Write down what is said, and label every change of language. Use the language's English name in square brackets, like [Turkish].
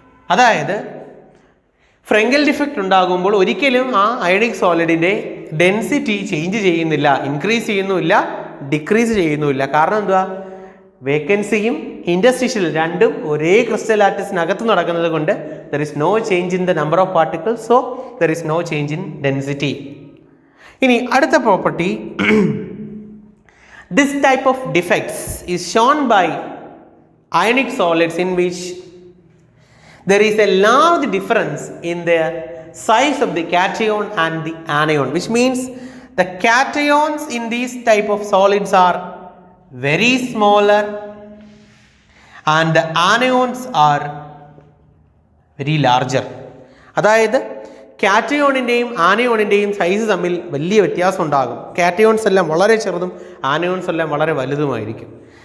[Malayalam] അതായത് ഫ്രങ്കൽ ഡിഫക്റ്റ് ഉണ്ടാകുമ്പോൾ ഒരിക്കലും ആ അയണിക് സോളിഡിൻ്റെ ഡെൻസിറ്റി ചേഞ്ച് ചെയ്യുന്നില്ല, ഇൻക്രീസ് ചെയ്യുന്നുമില്ല, ഡിക്രീസ് ചെയ്യുന്നുമില്ല. കാരണം എന്തുവാ, വേക്കൻസിയും ഇൻറ്റർസ്റ്റീഷ്യൽ രണ്ടും ഒരേ ക്രിസ്റ്റൽ ലാറ്റിസിനകത്ത് നടക്കുന്നത് കൊണ്ട് [English] There is no change in the number of particles, so there is no change in density. [Malayalam] ഇനി അടുത്ത property, [English] This type of defects is shown by ionic solids in which there is a large difference in the size of the cation and the anion, which means the cations in these type of solids are very smaller and the anions are very larger. [Malayalam] അതായത് കാറ്റയോണിൻ്റെയും ആനയോണിൻ്റെയും size തമ്മിൽ വലിയ വ്യത്യാസം ഉണ്ടാകും. Cations എല്ലാം വളരെ ചെറുതും anions എല്ലാം വളരെ വലുതുമായിരിക്കും.